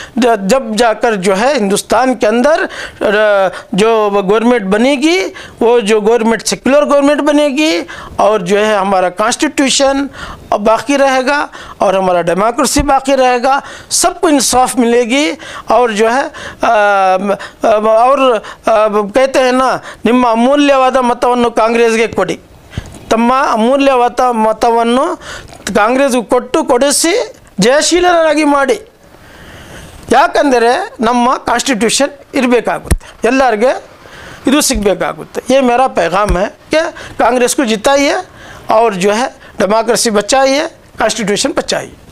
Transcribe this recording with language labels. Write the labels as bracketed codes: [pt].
[hi] जब जाकर जो है हिंदुस्तान के अंदर जो गवर्नमेंट बनेगी, वो जो गवर्नमेंट सेक्युलर गवर्नमेंट बनेगी, और जो है हमारा कॉन्स्टिट्यूशन बाकी रहेगा और हमारा डेमोक्रेसी बाकी रहेगा, सबको इंसाफ मिलेगी। और जो है कहते हैं ना, [kn] ನಿಮ್ಮ ಅಮೂಲ್ಯವಾದ ಮತವನ್ನು ಕಾಂಗ್ರೆಸ್ಗೆ ಕೊಡಿ, ತಮ್ಮ ಅಮೂಲ್ಯವಾದ ಮತವನ್ನು ಕಾಂಗ್ರೆಸ್ಗೆ ಕೊಡಿಸಿ ಜಯಶೀಲರಾಗಿ ಮಾಡಿ. ಯಾಕಂದರೆ ನಮ್ಮ ಕಾನ್ಸ್ಟಿಟ್ಯೂಷನ್ ಇರಬೇಕಾಗುತ್ತೆ, ಎಲ್ಲರಿಗೆ ಇದು ಸಿಗಬೇಕಾಗುತ್ತೆ. [hi] ये मेरा पैगाम है कि कांग्रेस को जिताइए और जो है डेमोक्रेसी बचाइए, कॉन्स्टिट्यूशन बचाइए.